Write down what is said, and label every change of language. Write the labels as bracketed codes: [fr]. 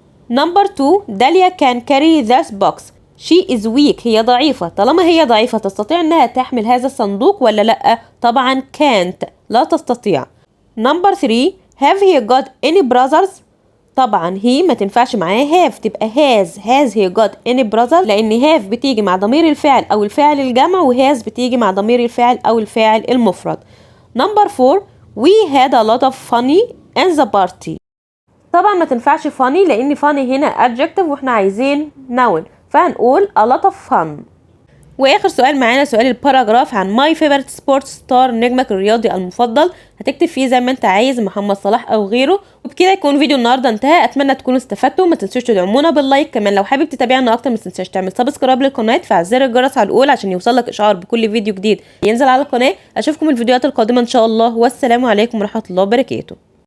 [ar] نمبر 2 داليا [en] can carry this box she is weak، [ar] هي ضعيفة، طالما هي ضعيفة تستطيع انها تحمل هذا الصندوق ولا لا؟ طبعا can't لا تستطيع. نمبر 3 [en] have he got any brothers، [ar] طبعا he ما تنفعش معاه have تبقى [en] has he got any brothers، [ar] لان have بتيجي مع ضمير الفعل او الفاعل الجمع وhas بتيجي مع ضمير الفعل او الفاعل المفرد. نمبر 4 [en] we had a lot of funny in the party، [ar] طبعا ما تنفعش [en] funny لان funny [ar] هنا [en] adjective [ar] واحنا عايزين [en] noun [ar] فهنقول [en] a lot of fun. [ar] واخر سؤال معانا سؤال الباراجراف عن ماي فيفورت سبورت ستار، نجمك الرياضي المفضل، هتكتب فيه زي ما انت عايز محمد صلاح او غيره. وبكده يكون فيديو النهارده انتهى، اتمنى تكونوا استفدتوا، ما تنسوش تدعمونا باللايك، كمان لو حابب تتابعنا اكتر ما تنساش تعمل سبسكرايب للقناه وتفعل زر الجرس على الاول عشان يوصلك اشعار بكل فيديو جديد ينزل على القناه. اشوفكم الفيديوهات القادمه ان شاء الله، والسلام عليكم ورحمه الله وبركاته.